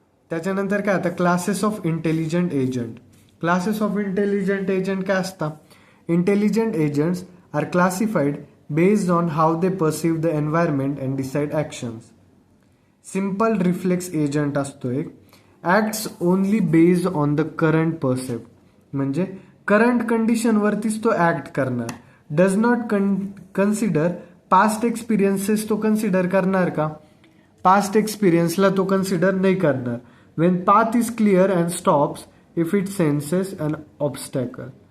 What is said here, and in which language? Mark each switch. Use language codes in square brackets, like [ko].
[mr] त्याच्यानंतर काय आता classes of intelligent agent. Classes of intelligent agent काय असतात. [en] Intelligent agents are classified based on how they perceive the environment and decide actions. [mr] Simple reflex agent असतो एक. [en] Acts only based on the current percept. [mr] म्हणजे current कंडिशनवरतीच तो act करणार. [en] Does not consider past experiences. [mr] तो consider करणार का past एक्सपिरियन्सला तो consider नाही करणार. [en] When path is clear and stops if it senses an obstacle.